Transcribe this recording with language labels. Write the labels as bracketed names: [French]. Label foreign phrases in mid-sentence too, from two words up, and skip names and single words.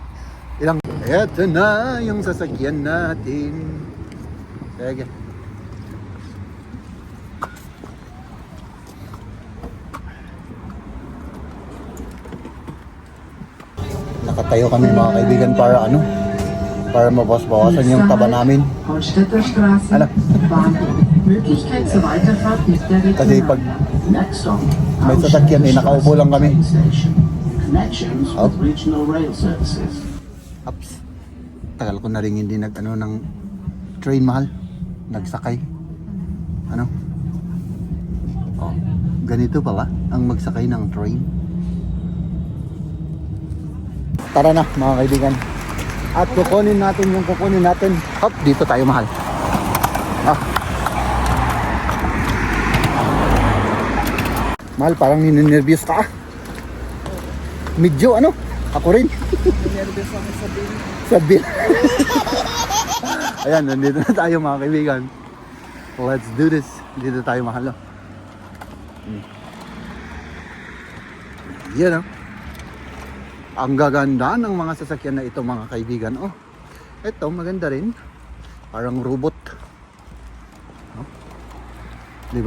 [Filipino] Eto na yung sasakyan natin. Sige. Nakatayo kami mga kaibigan para ano? Para mabawas-bawasan yung taba namin. [German] Holstätter Straße, [Filipino] Ano? [German] Bahnhof. Möglichkeit zur Weiterfahrt mit der [Filipino] Kasi pag [English] Next stop, [Filipino] may sasakyan eh, nakaupo lang kami. [English] Station. Connections Up. with regional rail services. Ups. [Filipino] Tagal ko na rin hindi nag-ano ng train, mahal. Nagsakay. Ano? Oh, ganito pala ang magsakay ng train. Tara na mga kaibigan. At kukunin natin yung kukunin natin. Hop, dito tayo mahal. Mahal, parang ninenervyos ka. Medyo ano? Ako rin. Nervous ako sa bill. Sa bill. Ayan, nandito na tayo mga kaibigan. [English] Let's do this. [Filipino] Dito tayo mahal. Yan, oh. Ang gaganda ng mga sasakyan na ito mga kaibigan. Oh, ito maganda rin. Parang robot. Oh. Diba?